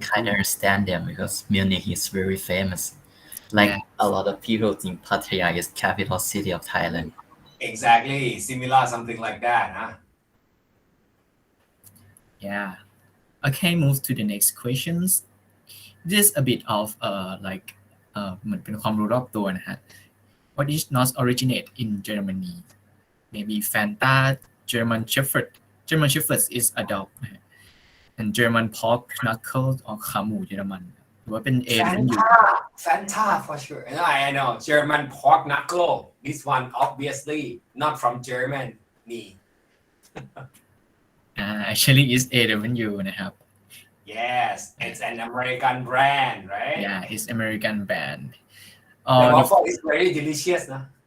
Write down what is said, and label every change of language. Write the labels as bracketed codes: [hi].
[en] kind of understand them because Munich is very famous. Like Yeah. a lot of people think Pattaya is capital city of Thailand. Exactly. Similar, something like that, huh? Yeah. Okay, move to the next questions. This is a bit of like [th] เหมือนเป็นความรู้รอบตัวนะฮะ [en] What is not originate in Germany? Maybe Fanta, German Shepherd. German Shepherd is a dog นะฮะ and German pork knuckle or [th] ขาหมูเยอรมันหรือว่าเป็น A หรือเป็น U [en] Fanta for sure. I know. German pork knuckle. This one obviously not from Germany. Actually is A&W นะครับ Yes, it's an American brand, right? Yeah, it's American brand. The waffle is very delicious, no?